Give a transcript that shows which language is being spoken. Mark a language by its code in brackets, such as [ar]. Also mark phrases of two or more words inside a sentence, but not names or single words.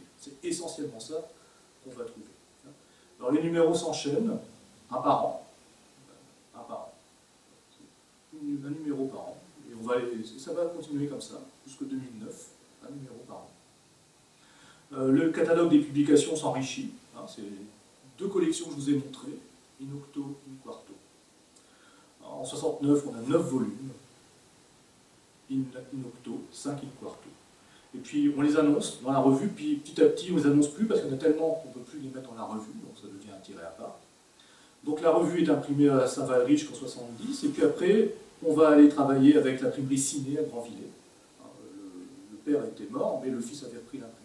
[fr] C'est essentiellement ça qu'on va trouver. Alors, les numéros s'enchaînent, un par an. Un par an. Un numéro par an. Et ça va continuer comme ça, jusqu'en 2009, un numéro par an. Le catalogue des publications s'enrichit. Hein, c'est 2 collections que je vous ai montrées, [la] in octo, in quarto. [fr] En 69, on a 9 volumes, [la] in octo, 5 in quarto. [fr] Et puis on les annonce dans la revue, puis petit à petit on les annonce plus parce qu'il y en a tellement qu'on ne peut plus les mettre dans la revue, donc ça devient un tiret à part. Donc la revue est imprimée à Saint-Valery jusqu'en 70, et puis après on va aller travailler avec l'imprimerie Ciné à Grandvillers. Le père était mort, mais le fils avait repris l'imprimerie.